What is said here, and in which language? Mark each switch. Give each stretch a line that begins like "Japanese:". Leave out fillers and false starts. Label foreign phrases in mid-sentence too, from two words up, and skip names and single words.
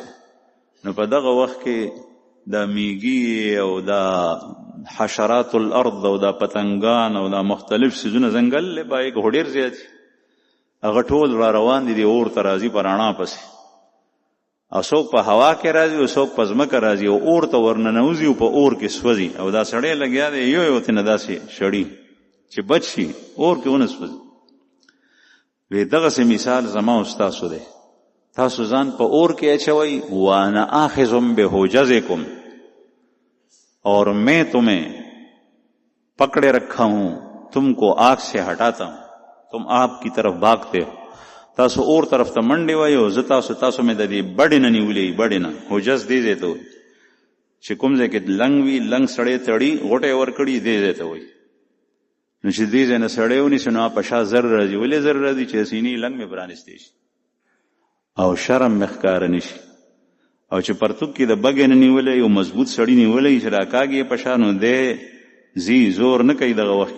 Pashto: نو په دغه وخت کې دا میږي او دا حشرات الارض او دا پتنګان او دا مختلف څیزونه ځنګل له باندې خو ډېر زیات هغه ټول را روان دي د اور ته راځي په رڼا پسې، او څوک په هوا کې راځي او څوک په ځمکه راځي او اور ته ورننوځي او په اور کې سوځي، او دا سړی لګیا دی یو تېنه داسې شړي چې بچ شي اور کې ونه سوځي. وی دغسې مثال زما او ستاسو دی، تاسو ځان په اور کې اچوئ،
Arabic: وانا آخذ بحجزکم،
Urdu: اور میں تمہیں پکڑے رکھا ہوں، تم کو آگ سے ہٹاتا ہوں، تم آگ کی طرف بھاگتے ہو.
Pashto: تاسو اور طرف ته منډې وایي او زه تاسو مې د دې بډې نه نیولې، بډې نه حجز دې ځای ته وایي چې کوم ځای کې لنګ وي، لنګ سړی تړي غوټه یې ورکړي، دې ځای ته وایي. نو چې دې ځای نه سړی ونیسي نو په شا زر راځي. ولې زر راځي؟ چې سینې لنګ مې پرانیستی شي او شرم مې ښکاره نه شي، او چې پرتوک کې د بګې نه نیولی یو مضبوط سړي نیولی چې راکاږي په شا، نو دی زی زور نه کوي دغه وخت کې.